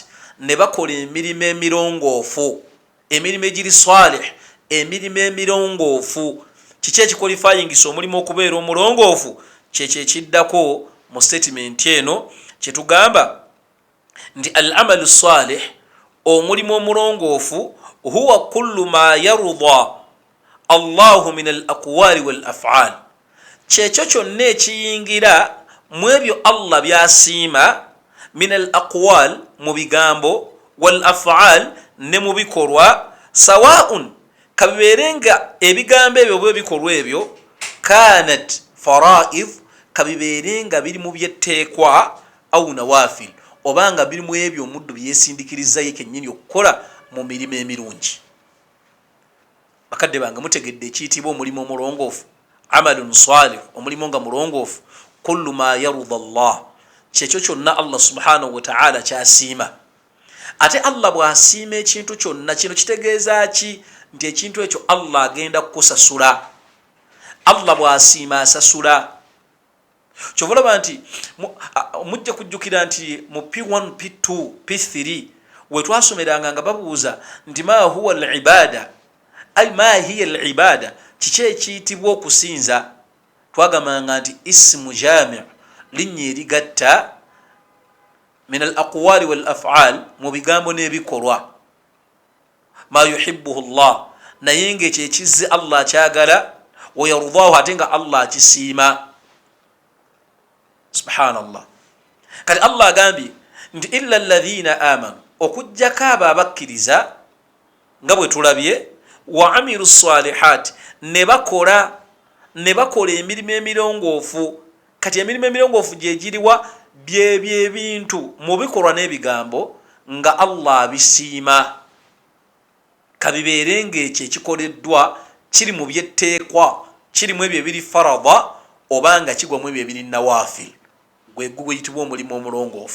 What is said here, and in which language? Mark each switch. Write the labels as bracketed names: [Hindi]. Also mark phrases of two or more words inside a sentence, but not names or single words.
[Ganda] Ne bakola emirimu emirongoofu, emirimu egiri salih, emirimu emirongoofu. Kiki ekikolifayingisa omulimu okubeera omulongoofu? Kyekyo ekiddako mu statement eno kyetugamba nti [Arabic] العمل الصالح, [Ganda] omulimu omulongoofu, [Arabic] هو كل ما يرضى الله من الأقوال والأفعال. [Ganda] Kyekyo kyonna ekiyingira mu ebyo Allah byasiima, [Arabic] من الأقوال, [Ganda] mu bigambo, [Arabic] والأفعال, [Ganda] ne mu bikolwa, sawaun, kabibeere nga ebigambo ebyo bwe bikolwa ebyo, [Arabic] كانت فرائض, [Ganda] kabibeere nga biri mu byetteekwa, [Arabic] أو نوافل, [Ganda] obanga biri mu ebyo omuddu byesindikiriza ye kennyini okukola mu mirimu emirungi. Bakadde bange mutegedde ekiyitibwa omulimu omulongoofu, [Arabic] عمل صالح, [Ganda] omulimu nga mulongoofu, [Arabic] كل ما يرضى الله, [Ganda] kyekyo kyonna Allah [Arabic] سبحانه وتعالى [Ganda] kyasiima. Ate Allah bw'asiima ekintu kyonna, kino kitegeeza ki? Nti ekintu ekyo Allah agenda kukusasula. Allah bw'asiima asasula. Kyobalaba nti mujja kujjukira nti mu P1, P2, P3 we twasomeranga nga babuuza nti [Arabic] ما هي العبادة أي ما هي العبادة, [Ganda] kiki ekiyitibwa okusinza? Twagambanga nti [Arabic] اسم جامع', [Ganda] linnya erigatta, [Arabic] من الأقوال والأفعال, [Ganda] mu bigambo n'ebikolwa, [Arabic] ما يحبه الله, [Ganda] naye ng'ekyo ekizze Allah kyagala, [Arabic] ويرضاه, [Ganda] ate nga Allah akisiima. [Arabic] Subhanallah. [Ganda] Kati Allah agambye nti [Arabic] إلا الذين آمنوا, [Ganda] okujjako abo abakkiriza nga bwe tulabye, [Arabic] وعملوا الصالحات, [Ganda] ne bakola emirimu emirongoofu. Kati emirimu emirongoofu gye giriwa? Byebyo ebintu mu bikolwa n'ebigambo nga Allah abisiima, kabibeere ng'ekyo ekikoleddwa kiri mu byetteekwa, kiri mu ebyo ebiri farada, obanga kigwa mu ebyo ebiri nawafil, gwe guyitibwa omulimu omulongoofu.